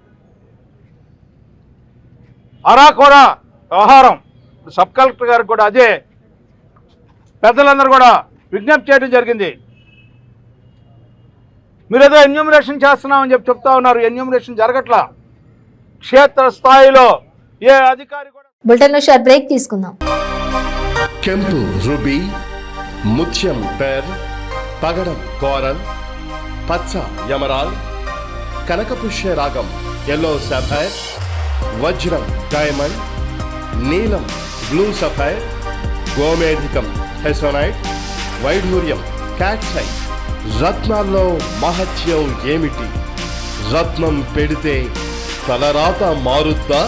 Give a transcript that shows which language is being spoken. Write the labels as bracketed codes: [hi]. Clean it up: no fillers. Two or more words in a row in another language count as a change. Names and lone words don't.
[te] అరాకొరా వ్యవహారం సబ్ కలెక్టర్ గారికి కూడా అదే పెద్దలందరూ కూడా విజ్ఞప్తి చేయడం జరిగింది. మీరు ఏదో ఎన్యూమరేషన్ చేస్తున్నామని చెప్తా ఉన్నారు. ఎన్యూమరేషన్ జరగట్లా. క్షేత్ర స్థాయిలో ఏ అధికారి కూడా. బులెటిన్లో [en] short break [te] తీసుకుందాం. కెంపు రుబి, ముత్యం పేర్, పగడం కోరల్, పచ్చ యమరాల్, కనకపుష్య రాగం [en] yellow sapphire, [te] వజ్రం డైమండ్, నీలం [en] blue sapphire, [te] గోమేధికం హెసోనైట్, వైఢూర్యం క్యాట్సైట్. రత్నాల్లో మహత్యం ఏమిటి? రత్నం పెడితే తలరాత మారుద్దా?